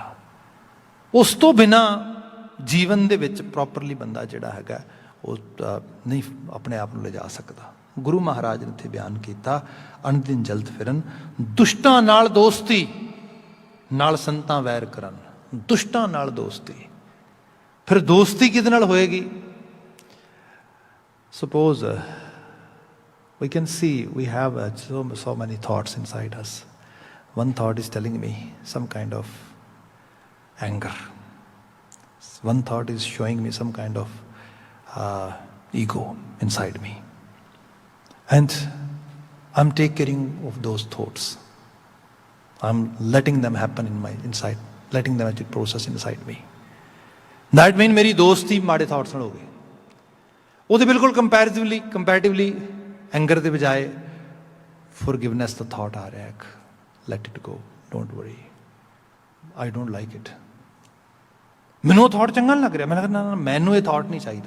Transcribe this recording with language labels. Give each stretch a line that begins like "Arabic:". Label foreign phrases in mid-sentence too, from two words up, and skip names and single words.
Punjabi: ਉਸ ਤੋਂ ਬਿਨਾਂ ਜੀਵਨ ਦੇ ਵਿੱਚ ਪ੍ਰੋਪਰਲੀ ਬੰਦਾ ਜਿਹੜਾ ਹੈਗਾ ਉਹ ਨਹੀਂ ਆਪਣੇ ਆਪ ਨੂੰ ਲਿਜਾ ਸਕਦਾ। ਗੁਰੂ ਮਹਾਰਾਜ ਨੇ ਇੱਥੇ ਬਿਆਨ ਕੀਤਾ, ਅਨਦਿਨ ਜਲਤ ਫਿਰਨ, ਦੁਸ਼ਟਾਂ ਨਾਲ ਦੋਸਤੀ, ਨਾਲ ਸੰਤਾਂ ਵੈਰ ਕਰਨ। ਦੁਸ਼ਟਾਂ ਨਾਲ ਦੋਸਤੀ, ਫਿਰ ਦੋਸਤੀ ਕਿਹਦੇ ਨਾਲ ਹੋਏਗੀ?
English: ਸਪੋਜ਼ we can see we have so many thoughts inside us. One thought is telling me some kind of anger. One thought is showing me some kind of ego inside me. And I'm taking care of those thoughts. I'm letting them happen in my inside, letting them actually process inside me. That means
Punjabi: ਮੇਰੀ ਦੋਸਤੀ ਮਾੜੇ thoughts ਨਾਲ ਹੋ ਗਈ। ਉਹਦੇ ਬਿਲਕੁਲ comparatively ਐਂਗਰ ਦੇ ਬਜਾਏ ਫੋਰਗਿਵਨੈਸ ਦਾ ਥਾਟ ਆ ਰਿਹਾ ਹੈ,
English: Let it go, don't worry, I don't like it.
Punjabi: ਮੈਨੂੰ ਉਹ ਥਾਟ ਚੰਗਾ ਨਹੀਂ ਲੱਗ ਰਿਹਾ, ਮੈਂ ਲੱਗਦਾ ਨਾ ਮੈਨੂੰ ਇਹ ਥਾਟ ਨਹੀਂ ਚਾਹੀਦਾ।